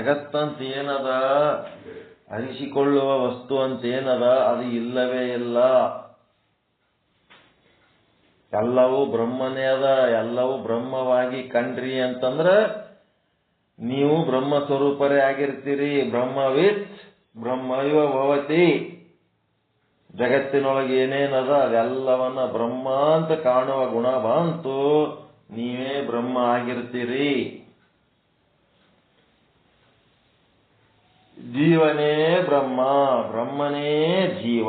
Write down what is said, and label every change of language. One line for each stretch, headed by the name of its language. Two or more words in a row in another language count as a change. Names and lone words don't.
Kannada: ಜಗತ್ತಂತ ಏನದ? ಅರಿಸಿಕೊಳ್ಳುವ ವಸ್ತು ಅಂತೇನದ ಅದು ಇಲ್ಲವೇ ಇಲ್ಲ. ಎಲ್ಲವೂ ಬ್ರಹ್ಮನೇ ಅದ. ಎಲ್ಲವೂ ಬ್ರಹ್ಮವಾಗಿ ಕಂಡ್ರಿ ಅಂತಂದ್ರ ನೀವು ಬ್ರಹ್ಮ ಸ್ವರೂಪರೇ ಆಗಿರ್ತೀರಿ.
Sanskrit: ಬ್ರಹ್ಮವಿತ್ ಬ್ರಹ್ಮೈವ ಭವತಿ.
Kannada: ಜಗತ್ತಿನೊಳಗೆ ಏನೇನದ ಅದೆಲ್ಲವನ್ನ ಬ್ರಹ್ಮ ಅಂತ ಕಾಣುವ ಗುಣ ಬಂತು, ನೀವೇ ಬ್ರಹ್ಮ ಆಗಿರ್ತೀರಿ. ಜೀವನೇ ಬ್ರಹ್ಮ, ಬ್ರಹ್ಮನೇ ಜೀವ.